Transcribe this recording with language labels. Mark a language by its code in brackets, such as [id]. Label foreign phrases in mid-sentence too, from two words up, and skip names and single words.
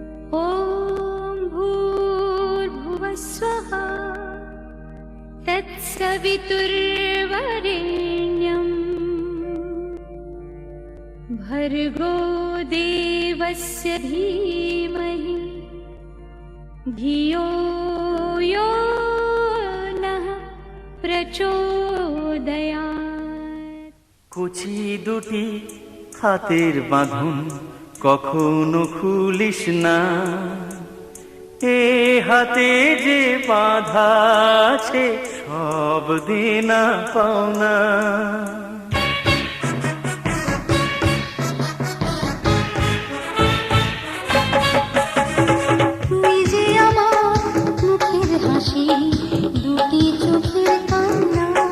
[sa] ॐ भूर्भुवः स्वः तत्सवितुर्वरेण्यम् भर्गो देवस्य धीमहि धियो यो नः प्रचोदयात्। [bn] কুচি দুটি হাতের বাঁধন কখনো খুলিস না, এ হাতে যে বাঁধা আছে সব দেনা পাওনা। তুই যে আমার মুখের হাসি, দুটি চোখের কান্না,